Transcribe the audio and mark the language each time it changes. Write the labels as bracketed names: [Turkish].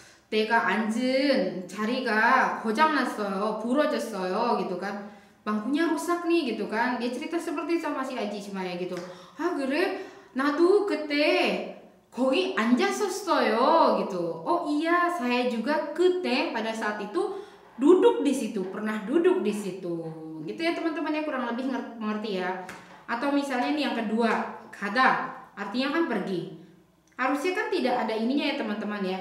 [Korean] 내가 앉은 자리가 고장났어요, 부러졌어요 [Indonesian] gitu kan, bangkunya rusak nih gitu kan. Dia cerita seperti sama si Aji si Maya gitu. Ah [Korean] 그래? 나도 그때 거기 앉았었어요 gitu. [Indonesian] Oh iya saya juga kete pada saat itu duduk di situ, pernah duduk di situ gitu ya teman-teman ya, kurang lebih mengerti ya. Atau misalnya nih yang kedua, kada artinya kan pergi. Harusnya kan tidak ada ininya ya teman-teman ya.